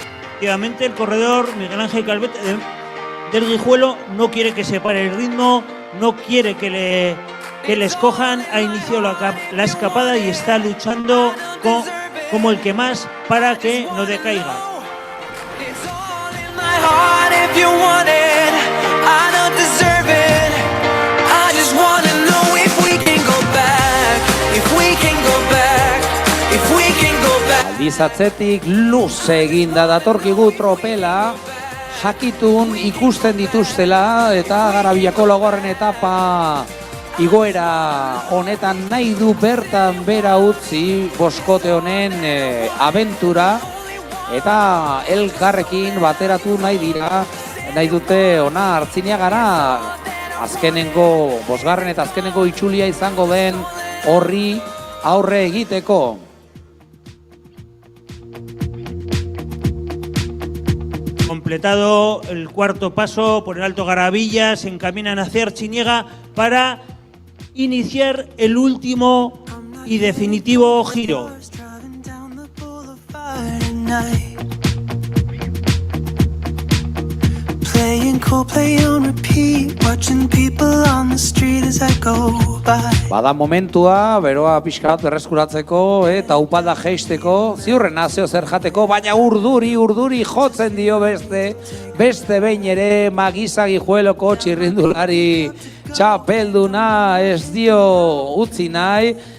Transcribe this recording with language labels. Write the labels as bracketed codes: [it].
[es] Efectivamente, el corredor Miguel Ángel Calvete del Guijuelo no quiere que se pare el ritmo, no quiere que le escojan, ha iniciado la escapada y está luchando como el que más para que no decaiga. [en] It's all in my heart if you want it. I don't deserve it. I just wanna know if we can go back. If we can go back. If we can go back. [eu] Aldiz atzetik luze eginda datorkigu tropela, jakitun ikusten dituztela eta Garabiako laugarren etapa igoera honetan nahi du bertan bera utzi boskote honen abentura eta elkarrekin bateratu nahi dira, nahi dute ona Artziniagara azkenengo, bosgarren eta azkenengo itzulia izango den horri aurre egiteko. [es] Completado el cuarto paso por el Alto Garabilla, se encaminan hacia Artziniega para iniciar el último y definitivo giro. [en] Driving down the boulevard at night. Playing Coldplay on repeat, watching people on the street as I go by. [eu] Bada momentua, beroa pixka bat berreskuratzeko eta upada jeisteko, ziurren nazio zer jateko, baina urduri jotzen dio beste behin ere Magizagi Jueloko txirrindulari txapelduna ez dio utzi nahi,